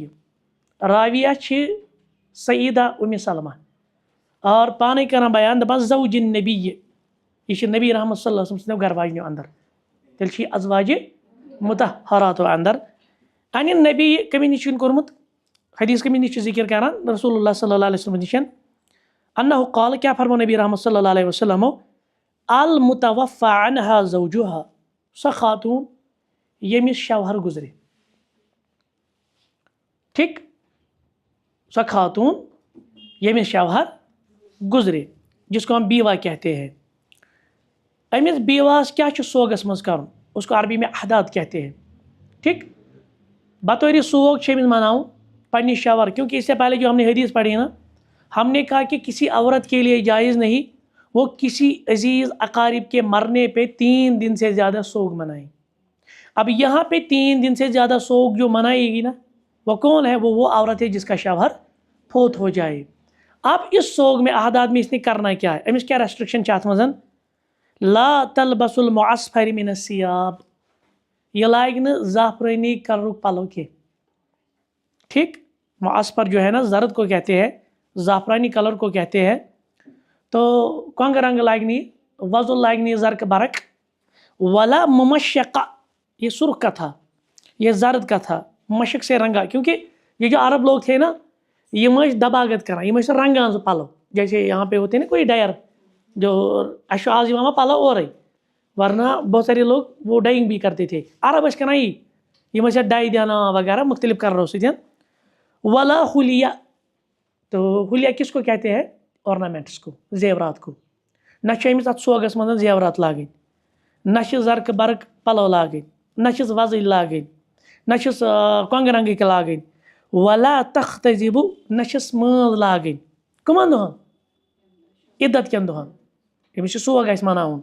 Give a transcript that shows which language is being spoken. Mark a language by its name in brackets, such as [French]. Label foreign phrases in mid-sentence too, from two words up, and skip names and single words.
[Kashmiri] راویہ چھِ سیدہ أم سلمہ اور پانے کران بیان دپان [Arabic] زوج النبی [Kashmiri] یہ چھِ نبی رحمت [Arabic] صلی اللہ علیہ وسلم [Kashmiri] سٕنٛدیو گھر واجنیو اندر تیٚلہِ چھِ یہِ ازواجِ مطہراتو اندر. انہِ نبی کٔمِس نِش چھُنہٕ کوٚرمُت حدیث کٔمِس نِش چھُ ذکر کران رسول اللہ [Arabic] صلی اللہ علیہ وسلم [Kashmiri] نِشن انہ قال کیا فرمو نبی رحمت [Arabic] صلی اللہ علیہ وسلم المتوفى عنها زوجها [Kashmiri] سۄ خاتون ییٚمِس شوہر گزرے. ٹھیک سۄ خاتون ییٚمِس شوہر گزرے [Urdu] جس کو ہم بیوہ کہتے ہیں. [Kashmiri] امس بیواس کیا چھُ سوگس منٛز کرُن [Urdu] اس کو عربی میں احداد کہتے ہیں. [Kashmiri] ٹھیک بطور سوگ چھُ أمِس مناؤں پننہِ شوہر [Urdu] کیونکہ اس سے پہلے جو ہم نے حدیث پڑھی نا ہم نے کہا کہ کسی عورت کے لیے جائز نہیں وہ کسی عزیز اقارب کے مرنے پہ 3 دن سے زیادہ سوگ منائے. اب یہاں پہ 3 دن سے زیادہ سوگ جو منائے گی نا وہ کون ہے؟ وہ عورت ہے جس کا شوہر فوت ہو جائے. اب اس سوگ میں احداد میں اس نے کرنا کیا ہے؟ [Kashmiri] امس کیا ریسٹرکشن چھِ اتھ منٛز [Arabic] لا تلبس المعصفر من الثياب [Kashmiri] یہ لاگہِ نہٕ زعفرانی کلرُک پلو کینٛہہ. [Urdu] ٹھیک معصفر جو ہے نا زرد کو کہتے ہیں زعفرانی کلر کو کہتے ہیں. [Kashmiri] تو کونگ رنگ لاگنی وضو لاگنی [Urdu] زرق برق [Arabic] ولا ممشقہ [Urdu] یہ سرخ کا تھا یہ زرد کا تھا مشق سے رنگا کیونکہ یہ جو عرب لوگ تھے نا [Kashmiri] یہ دباغت کران یہ رنگان سو پلو [Urdu] جیسے یہاں پہ ہوتے ہیں نا کوئی ڈائر جو [Kashmiri] اشعاز یوان پلو اورے [Urdu] ورنہ بہت سارے لوگ وہ ڈائنگ بھی کرتے تھے. [Kashmiri] عرب ٲسۍ کران یہ ڈائی دینا وغیرہ مختلف کلروں سۭتۍ. [Urdu] ولا حلیہ تو حلیہ کس کو کہتے ہیں؟ آرنامنٹس کو زیورات کو. [Kashmiri] نہ چھِ أمِس اتھ سوگس منٛز زیورات لاگٕنۍ نہ چھِ زرقہٕ برق پلو لاگٕنۍ نہ چھِس وزٕلۍ لاگٕنۍ نہ چھِس کۄنٛگہٕ رنگٕکۍ لاگٕنۍ [Arabic] ولا تختزب [Kashmiri] نہ چھِس مٲل لاگٕنۍ. کٕمن دۄہن؟ عدت کٮ۪ن دۄہن أمِس چھُ سوگ آسہِ مناوُن.